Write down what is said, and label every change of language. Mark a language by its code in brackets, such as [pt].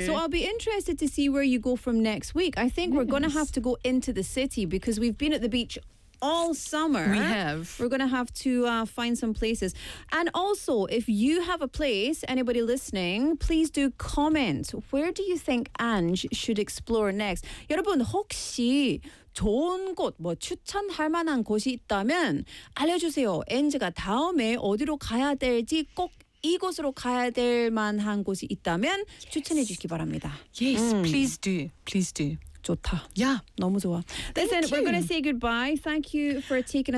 [en] So I'll be interested to see where you go from next week. I think we're going to have to go into the city because we've been at the beach all summer. We have. We're going to have to find some places. And also, if you have a place, anybody listening, please do comment. Where do you think Ange should explore next? [ko] 여러분, 혹시 좋은 곳, 뭐 추천할 만한 곳이 있다면 알려주세요. Ange가 다음에 어디로 가야 될지 꼭 이곳으로 가야 될 만한 곳이 있다면 추천해 주시기 바랍니다. [en] Yes, please do. Please do. [ko] 좋다. [en] Yeah. [ko] 너무 좋아. [en] Listen, we're going to say goodbye. Thank you for taking us